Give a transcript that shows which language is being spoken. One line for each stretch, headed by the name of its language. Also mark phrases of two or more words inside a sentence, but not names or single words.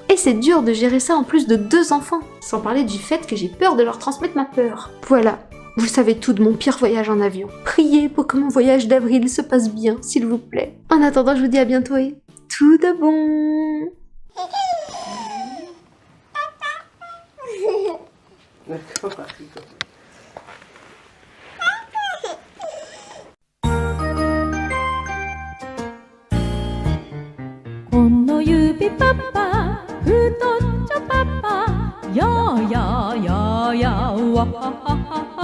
French: Et c'est dur de gérer ça en plus de 2 enfants, sans parler du fait que j'ai peur de leur transmettre ma peur. Voilà, vous savez tout de mon pire voyage en avion. Priez pour que mon voyage d'avril se passe bien, s'il vous plaît. En attendant, je vous dis à bientôt et tout de bon. D'accord.
Japanese: この指パパ太っちょパパややややわははは